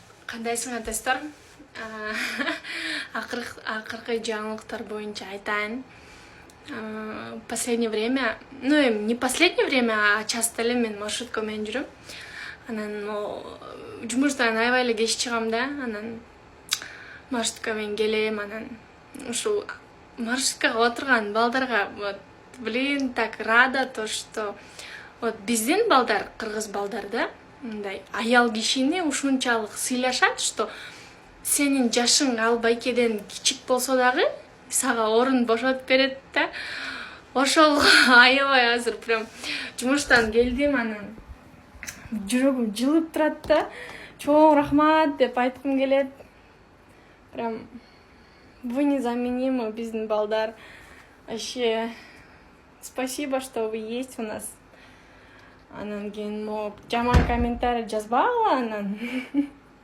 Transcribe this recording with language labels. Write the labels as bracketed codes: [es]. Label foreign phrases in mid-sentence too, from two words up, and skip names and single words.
[ky] Кандайсың достор? Акыркы жаңылыктар боюнча айтайын. Последнее время, не последнее время, а часто эле мен маршрутка менен жүрөм. Анан жумуштан аябай эле кеч чыгам да, анан маршрутка менен келем, анан ушул маршруткага отурган балдарга [ru] блин, так рада то, что [ky] биздин балдар, кыргыз балдар да, мындай аял кишини ушунчалык сыйлашат, что сенин жашың ал байкеден кичик болсо дагы сага орун бошотуп берет да. Ошол аябай азыр прям жумуштан келдим, анан жүрөгүм жылып турат да. Чоң рахмат деп айткым келет. [ru] Прям вы незаменимы, [ky] биздин балдар. [ru] Вообще спасибо, что вы есть у нас. [ky] Анан кийин жаман комментарий жазбагыла анан.